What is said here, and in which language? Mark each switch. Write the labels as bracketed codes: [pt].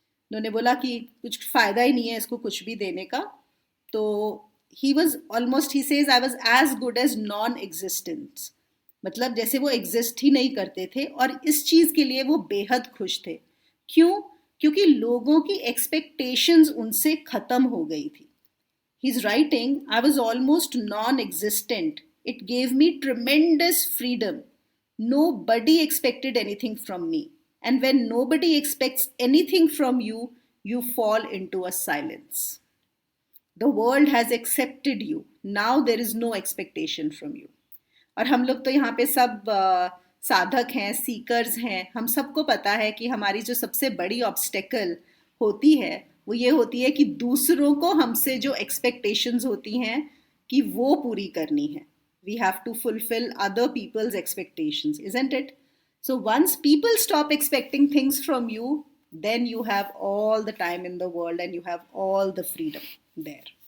[hi] उन्होंने बोला कि कुछ फ़ायदा ही नहीं है इसको कुछ भी देने का. तो [en] He was almost, he says I was as good as non existence. [hi] मतलब जैसे वो एग्जिस्ट ही नहीं करते थे, और इस चीज़ के लिए वो बेहद खुश थे. क्यों? क्योंकि लोगों की एक्सपेक्टेशंस उनसे ख़त्म हो गई थी. [en] He's writing, I was almost non existent. It gave me tremendous freedom. Nobody expected anything from me. And when nobody expects anything from you, you fall into a silence. The world has accepted you. Now there is no expectation from you. [hi] और हम लोग तो यहाँ पे सब साधक हैं, seekers हैं. हम सबको पता है कि हमारी जो सबसे बड़ी ऑब्स्टेकल होती है वो ये होती है कि दूसरों को हमसे जो एक्सपेक्टेशंस होती हैं कि वो पूरी करनी है. [en] We have to fulfil other people's expectations, isn't it? So once people stop expecting things from you, then you have all the time in the world and you have all the freedom there.